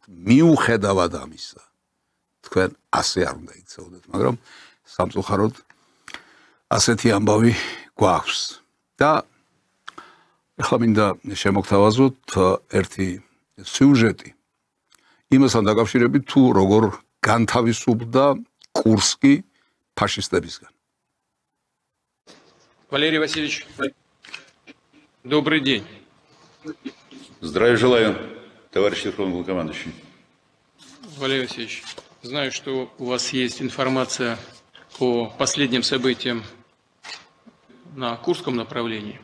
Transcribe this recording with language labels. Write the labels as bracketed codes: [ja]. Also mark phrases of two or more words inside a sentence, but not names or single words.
[ka] მიუხედავად ამისა, თქვენ ასე არ უნდა იქცეოდეთ, მაგრამ სამწუხაროდ ასეთი ამბავი გვაქვს. და ეხლა მინდა შემოგთავაზოთ ერთი სიუჟეტი იმასთან დაკავშირებით, თუ როგორ განთავისუფლდა კურსკი фашистებისგან. [ru] Валерий Васильевич, добрый день. Здравия желаю, товарищ Верховный Главнокомандующий. Валерий Васильевич, знаю, что у вас есть информация по последним событиям на Курском направлении.